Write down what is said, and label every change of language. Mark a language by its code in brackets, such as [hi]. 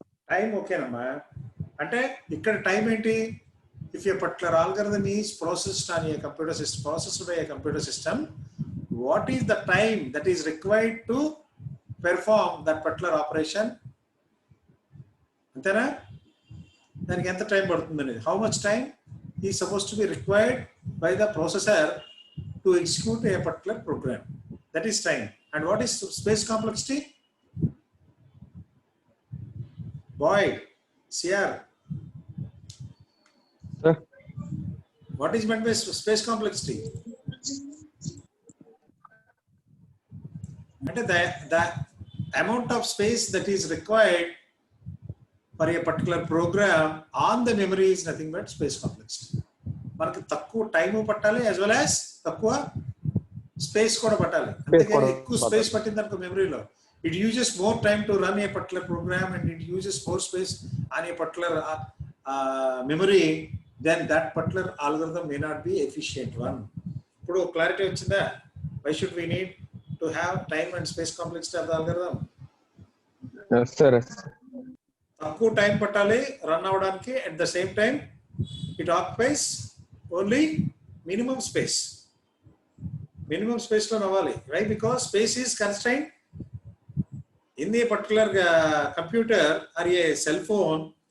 [te] Time ఓకేనమ్మా. అంటే ఇక్కడ టైం ఏంటి? [en] If a particular algorithm is processed on a computer system, processed by a computer system, what is the time that is required to perform that particular operation? [te] అంతేనా? దానికి ఎంత time పడుతుంది అనేది, [en] How much time is suppose to be required by the processor to execute a particular program, that is time. And what is space complexity? Boy, sir, what is meant by space complexity? అంటే the amount of space that is required for a particular program on the memory is nothing but space complexity. [te] మనకి తక్కువ time పట్టాలి [en] as well as [te] తక్కువ space కూడా పట్టాలి. అంతేకాని ఎక్కువ space పట్టిందనుకో మెమరీలో, [en] it uses more time to run a particular program and it uses more space on a particular memory, then that particular algorithm may not be efficient one. [te] ఇప్పుడు clarity వచ్చిందా? [en] Why should we need to have time and space complexity of the algorithm? Yes, sir. [te] తక్కువ time పట్టాలి run అవడానికి, [en] At the same time it occupies only minimum space. [te] Minimum space లో అవ్వాలి. [en] Why? Because space is constrained in a particular computer or a cell phone.